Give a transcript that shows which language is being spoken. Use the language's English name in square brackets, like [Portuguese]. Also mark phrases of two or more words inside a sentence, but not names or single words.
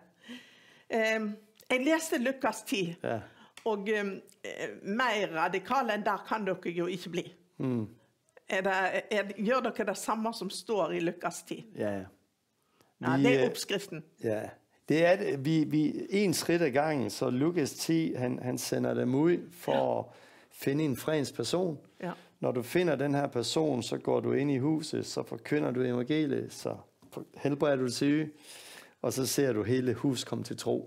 [Norwegian] Jeg leste Lukas 10, og mer radikal enn der kan dere jo ikke bli. Gjør dere det samme som står i Lukas 10? Ja. Ja, det er oppskriften. Ja, det er det. [Danish] Vi en skridt ad gangen, så Lukas 10, han sender dem ud for at finde en fredens person. Ja. Når du finder den her person, så går du ind i huset, så forkynder du evangeliet, så helbreder du syge, og så ser du hele hus komme til tro.